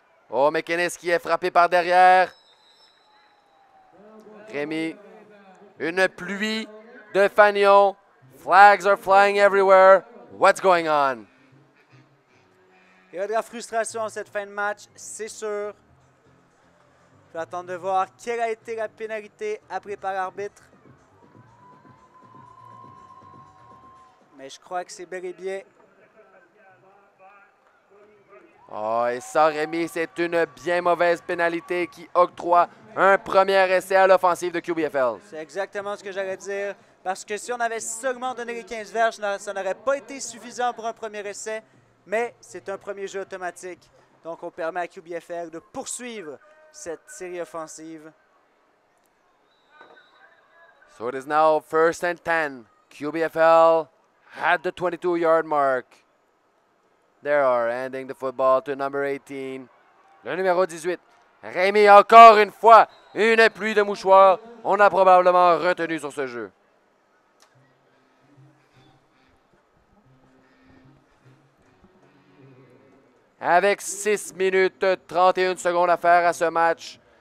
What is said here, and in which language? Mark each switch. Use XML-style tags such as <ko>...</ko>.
<fr>Oh, McInnes qui est frappé par derrière. Rémi, une pluie de fanions.</fr> <en>Flags are flying everywhere. What's going on?</en> <fr>Il y a de la frustration en cette fin de match, c'est sûr. Je vais attendre de voir quelle a été la pénalité appelée par l'arbitre. Mais je crois que c'est bel et bien. Oh, et ça, Rémi, c'est une bien mauvaise pénalité qui octroie un premier essai à l'offensive de QBFL. C'est exactement ce que j'allais dire. Parce que si on avait seulement donné les 15 verges, ça n'aurait pas été suffisant pour un premier essai. Mais c'est un premier jeu automatique. Donc, on permet à QBFL de poursuivre cette série offensive.</fr> <en>So it is now 1st and 10. QBFL at the 22-yard mark. They are handing the football to number 18.</en> <fr>Le numéro 18. Rémi, encore une fois, une pluie de mouchoirs. On a probablement retenu sur ce jeu. avec 6 minutes 31 secondes à faire à ce match.</fr>